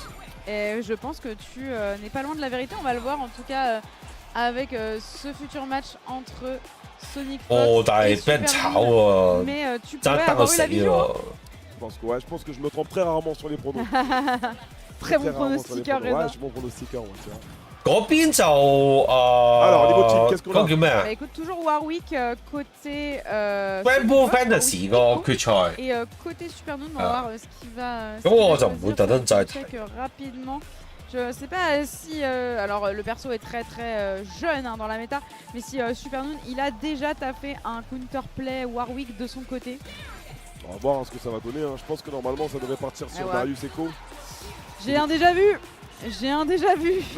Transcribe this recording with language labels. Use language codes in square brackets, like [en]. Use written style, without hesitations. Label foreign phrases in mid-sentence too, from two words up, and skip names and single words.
[fr] Et je pense que tu n'es pas loin de la vérité. On va le voir en tout cas avec ce futur match entre Sonic Fox et Super Noob. Mais tu pourrais avoir eu la vision. Je pense que je me trompe très rarement sur les pronos. Très bon pronostiqueur, Ouais, je suis bon pronostiqueur. [yue] 嗰邊就 [fr] alors niveau team, qu'est-ce qu'on a? [yue] 嗰個叫咩啊？ [fr] Bah, écoute, toujours Warwick côté [yue] Rainbow Fantasy 個決賽。 [fr] Et côté Super Noob, on va voir ce qui va. [yue] 咁我就唔會特登再睇。 [fr] rapidement. Je sais pas si alors le perso est très jeune hein, dans la méta, mais si Super Noob il a déjà taffé un counterplay Warwick de son côté. On va voir ce que ça va donner. Hein. Je pense que normalement ça devrait partir sur Darius Echo. J'ai un déjà vu. Le